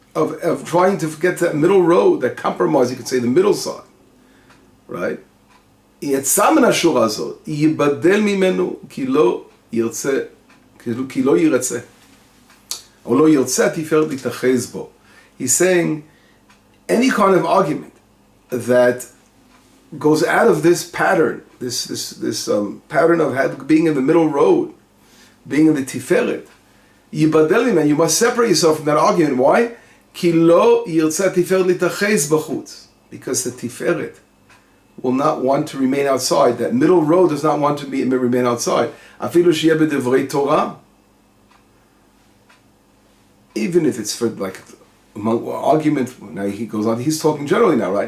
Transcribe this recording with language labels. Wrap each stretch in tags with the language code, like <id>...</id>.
<en>of trying to get to that middle road, that compromise, you could say the middle side, right?</en> <he>יצא מן השורה הזאת, ייבדל ממנו כי לא ירצה, כי לא ירצה. או לא ירצה התפארת להתאחז בו.</he> <en>He's saying any kind of argument that goes out of this pattern, this pattern of being in the middle road, being in the tiferet, ייבדל ממנו, you must separate yourself from that argument. Why?</en> <he>כי לא ירצה התפארת להתאחז בחוץ.</he> <en>Because the tiferet will not want to remain outside. That middle road does not want to remain outside. אפילו שיהיה בדברי תורה. Even if it's for like argument, now he goes on, he's talking generally now, right?</en>